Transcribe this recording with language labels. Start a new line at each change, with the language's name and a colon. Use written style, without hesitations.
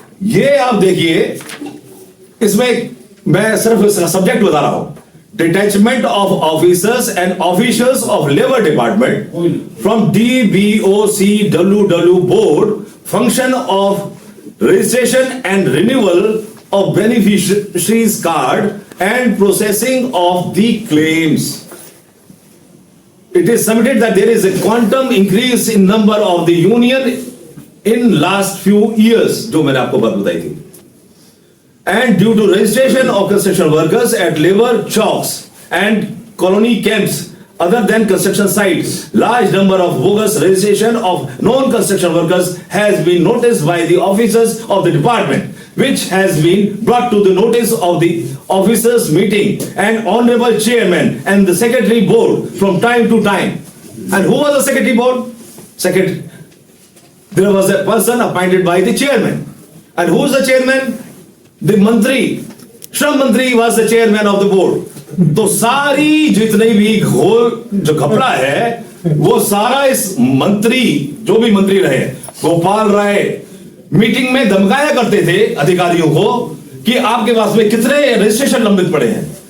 Hindi: ये आप देखिए, इसमें मैं सिर्फ सब्जेक्ट बता रहा हूं,
English: Detachment of officers and officials of labour department from DBOCWW board, function of registration and renewal of beneficiaries card and processing of the claims. It is submitted that there is a quantum increase in number of the union in last few years,
Hindi: जो मैंने आपको बात बताई थी,
English: and due to registration of construction workers at labor chowks and colony camps other than construction sites, large number of bogus registration of non-construction workers has been noticed by the officers of the department, which has been brought to the notice of the officers meeting and honorable chairman and the secretary board from time to time. And who was the secretary board? there was a person appointed by the chairman. And who is the chairman? The Mantri. Shram Mantri was the chairman of the board.
Hindi: तो सारी जितनी भी घोल जो घपला है वो सारा इस मंत्री, जो भी मंत्री रहे, गोपाल राय, मीटिंग में धमकाया करते थे अधिकारियों को कि आपके पास में कितने रजिस्ट्रेशन लंबित पड़े हैं।